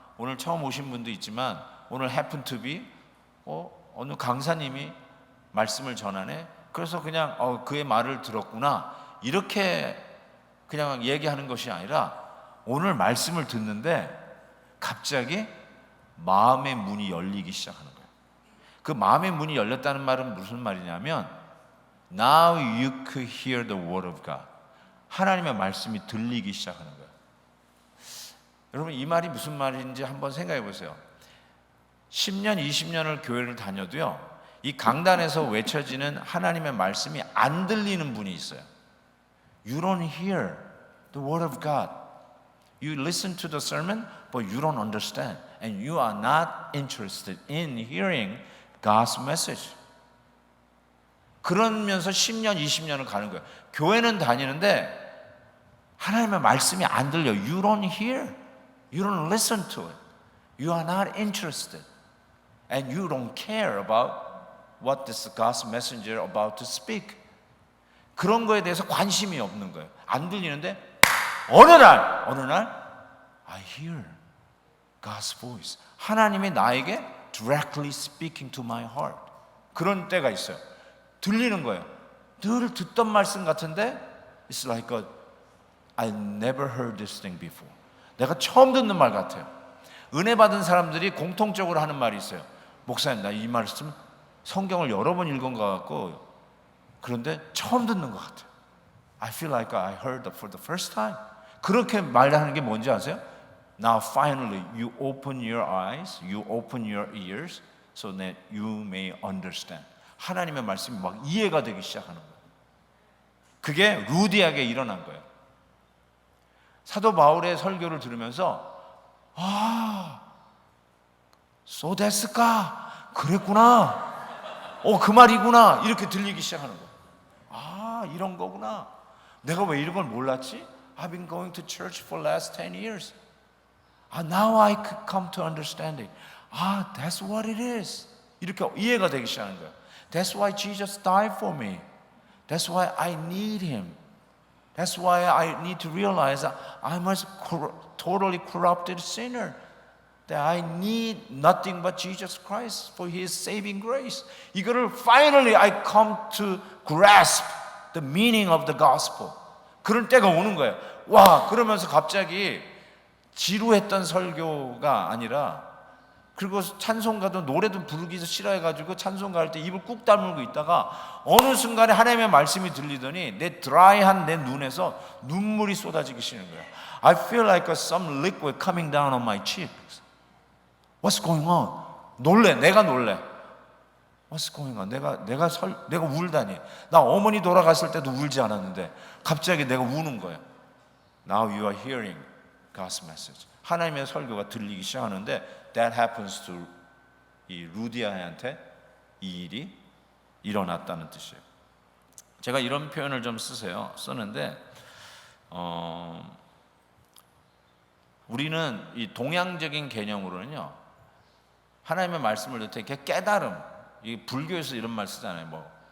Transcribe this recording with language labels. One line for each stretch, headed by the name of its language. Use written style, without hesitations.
Korean: 오늘 처음 오신 분도 있지만 오늘
English: happen to be
Korean: 어느 강사님이 말씀을 전하네. 그래서 그냥 그의 말을 들었구나 이렇게 그냥 얘기하는 것이 아니라 오늘 말씀을 듣는데 갑자기 마음의 문이 열리기 시작하는 거예요. 그 마음의 문이 열렸다는 말은 무슨 말이냐면
English: Now you could hear the word of God.
Korean: 하나님의 말씀이 들리기 시작하는 거예요. 여러분 이 말이 무슨 말인지 한번 생각해 보세요. 10년, 20년을 교회를 다녀도요, 이 강단에서 외쳐지는 하나님의 말씀이 안 들리는 분이 있어요.
English: You don't hear the word of God. You listen to the sermon, but you don't understand. And you are not interested in hearing God's message.
Korean: 그러면서 10년, 20년을 가는 거예요. 교회는 다니는데 하나님의 말씀이 안 들려.
English: You don't hear. You don't listen to it. You are not interested. And you don't care about what this God's messenger about to speak.
Korean: 그런 거에 대해서 관심이 없는 거예요. 안 들리는데 어느 날
English: I hear God's voice.
Korean: 하나님이 나에게
English: directly speaking to my heart.
Korean: 그런 때가 있어요. 들리는 거예요. 늘 듣던 말씀 같은데
English: It's like I never heard this thing before.
Korean: 내가 처음 듣는 말 같아요. 은혜 받은 사람들이 공통적으로 하는 말이 있어요. 목사님, 나 이 말씀 성경을 여러 번 읽은 것 같고 그런데 처음 듣는 것 같아요.
English: I feel like I heard it for the first time.
Korean: 그렇게 말하는 게 뭔지 아세요?
English: Now finally you open your eyes, you open your ears so that you may understand.
Korean: 하나님의 말씀이 막 이해가 되기 시작하는 거예요. 그게 루디에게 일어난 거예요. 사도 바울의 설교를 들으면서 so 됐을까? 그랬구나. 그 말이구나. 이렇게 들리기 시작하는 거예요. 이런 거구나. 내가 왜 이런 걸 몰랐지?
English: I've been going to church for the last 10 years. Now I could come to understand it. That's what it is.
Korean: 이렇게 이해가 되기 시작하는 거예요.
English: That's why Jesus died for me. That's why I need Him. That's why I need to realize that I'm a totally corrupted sinner. That I need nothing but Jesus Christ for His saving grace.
Korean: 이거를
English: finally I come to grasp the meaning of the gospel.
Korean: 그런 때가 오는 거예요. 그러면서 갑자기 지루했던 설교가 아니라, 그리고 찬송가도 노래도 부르기 싫어해가지고 찬송가 할 때 입을 꾹 다물고 있다가 어느 순간에 하나님의 말씀이 들리더니 내 드라이한 내 눈에서 눈물이 쏟아지기 시작하는 거예요.
English: I feel like some liquid coming down on my cheeks. What's going on?
Korean: 내가 놀래.
English: What's going on?
Korean: 내가 울다니. 나 어머니 돌아갔을 때도 울지 않았는데 갑자기 내가 우는 거예요.
English: Now you are hearing God's message.
Korean: 하나님의 설교가 들리기 시작하는데
English: that happens to
Korean: 이 루디아한테 이 일이 일어났다는 뜻이에요. 제가 이런 표현을 좀 쓰는데 우리는 이 동양적인 개념으로는요, 하나님의 말씀을 듣을 때 깨달음, 이 불교에서 이런 말 쓰잖아요.